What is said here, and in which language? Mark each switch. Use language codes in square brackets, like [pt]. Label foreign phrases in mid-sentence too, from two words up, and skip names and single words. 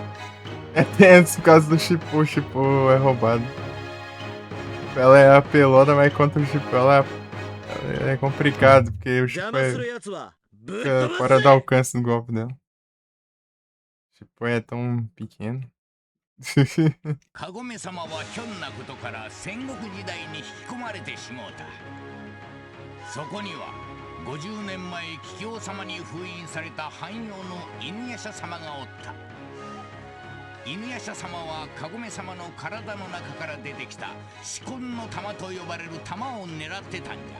[pt] É tenso por causa do Shippo. O Shippo é roubado. Ela é apelona, mas contra o Shippo ela é complicado, porque o Shippo fica fora do alcance do golpe dela. O Shippo é tão pequeno. [ja] カゴメ様はひょんなことから戦国時代に引き込まれてしもうた。そこには50年前桔梗様に封印された汎用の犬夜叉様がおった。犬夜叉様はカゴメ様の体の中から出てきた四魂の玉と呼ばれる玉を狙ってたんじゃ。